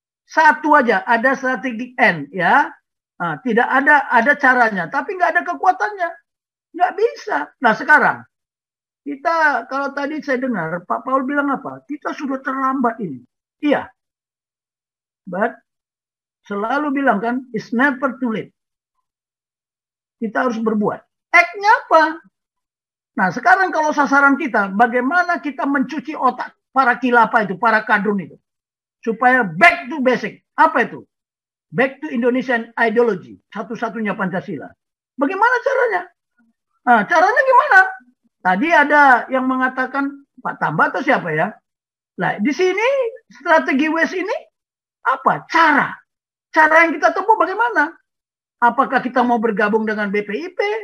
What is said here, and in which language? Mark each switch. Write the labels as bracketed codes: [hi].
[id] Satu aja, ada strategi end, ya. Nah, tidak ada caranya, tapi nggak ada kekuatannya. Nggak bisa. Nah sekarang, kita kalau tadi saya dengar, Pak Paul bilang apa? Kita sudah terlambat ini. Iya. [en] But, [id] selalu bilang kan, [en] it's never too late. [id] Kita harus berbuat. Act-nya apa? Nah sekarang kalau sasaran kita, bagaimana kita mencuci otak para kilapa itu, para kadrun itu. Supaya [en] back to basic. [id] Apa itu? [en] Back to Indonesian ideology. [id] Satu-satunya Pancasila. Bagaimana caranya? Nah, caranya gimana? Tadi ada yang mengatakan, Pak Tamba atau siapa ya? Nah di sini strategi West ini apa? Cara. Cara yang kita tempuh bagaimana? Apakah kita mau bergabung dengan BPIP?